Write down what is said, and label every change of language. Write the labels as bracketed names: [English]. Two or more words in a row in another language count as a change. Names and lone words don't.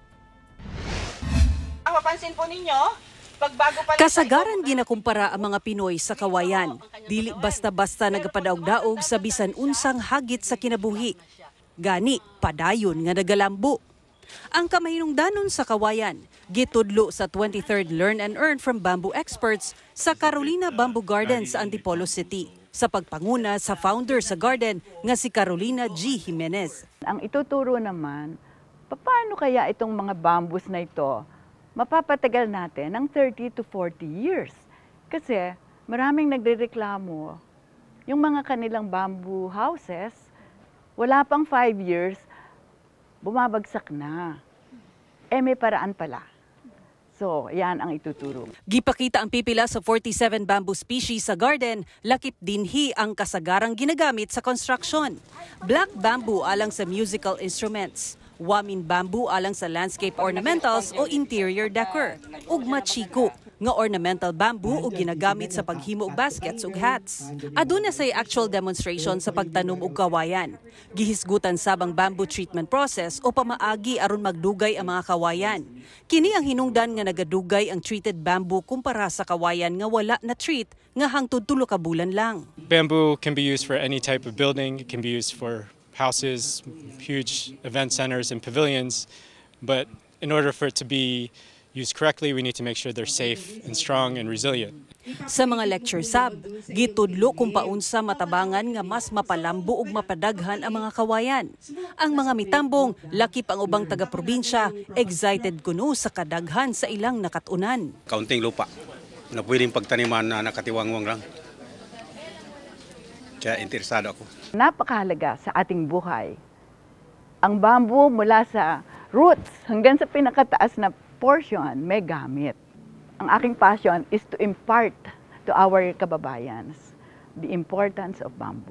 [Filipino] Mapansin po ninyo, pagbago pa [Cebuano] kasagaran ginakumpara ang mga Pinoy sa kawayan. Dili basta-basta nagapadaog-daog sa bisan unsang hagit sa kinabuhi. Gani, padayon nga nagalambo. Ang kamahinungdanon sa kawayan, gitudlo sa 23rd Learn and Earn from Bamboo Experts sa Carolina Bamboo Garden sa Antipolo City. Sa pagpanguna sa founder sa garden nga si Carolina G. Jimenez. [Filipino] Ang ituturo naman, paano kaya itong mga bamboos na ito mapapatagal natin ng [English] 30 to 40 years? [Filipino] Kasi maraming nagrereklamo, yung mga kanilang [English] bamboo houses, [Filipino] wala pang 5 years, bumabagsak na. May paraan pala. So, yan ang ituturo. [Cebuano] Gipakita ang pipila sa 47 [English] bamboo species [Cebuano] sa garden, lakip dinhi ang kasagarang ginagamit sa construction. [English] Black bamboo [Cebuano] alang sa [English] musical instruments, [Cebuano] wamin bamboo alang sa [English] landscape ornamentals [Cebuano] o [English] interior decor, [Cebuano] ug machiko nga [English] ornamental bamboo [Cebuano] o ginagamit sa paghimo og baskets ug hats. Aduna say [English] actual demonstration [Cebuano] sa pagtanom og kawayan. Gihisgutan sabang [English] bamboo treatment process [Cebuano] o pamaagi aron magdugay ang mga kawayan. Kini ang hinungdan nga nagadugay ang [English] treated bamboo [Cebuano] kumpara sa kawayan nga wala na treat nga hangtod 3 ka bulan lang. [English] Bamboo can be used for any type of building. It can be used for houses, huge event centers and pavilions, but in order for it to be used correctly, we need to make sure they're safe and strong and resilient. [Cebuano] Sa mga lecture sab, gitudlo kung paunsa matabangan nga mas mapalambo ug mapadaghan ang mga kawayan. Ang mga mitambong, lakip ang ubang taga-probinsya, excited kuno sa kadaghan sa ilang nakatunan. [Filipino] Kaunting lupa na pwedeng pagtaniman na nakatiwangwang lang. Kaya interesado ako. Napakahalaga sa ating buhay. Ang bamboo mula sa roots hanggang sa pinakataas na portion may gamit. Ang aking [English] passion is to impart to our kababayans the importance of bamboo.